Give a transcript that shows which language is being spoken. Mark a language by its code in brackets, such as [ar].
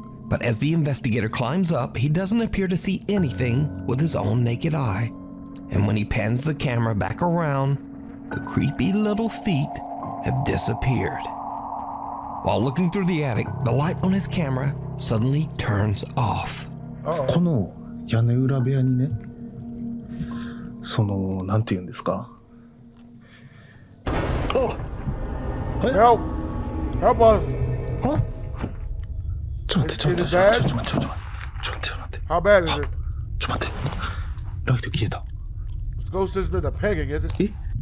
[en] But as the investigator climbs up, he doesn't appear to see anything with his own naked eye. And when he pans the camera back around, the creepy little feet have disappeared. While looking through the attic, the light on his camera suddenly turns off. [ja] この屋根裏部屋にね、なんて言うんですか。 [en] Help! Help us! [ja] ちょっと待って、ちょっと待って、ちょっと待って、ちょっと待って、ちょっと待って。 [en] How bad is it? [ja] ちょっと待って。ライト消えた。 [en] Ghost isn't the pegging, is it?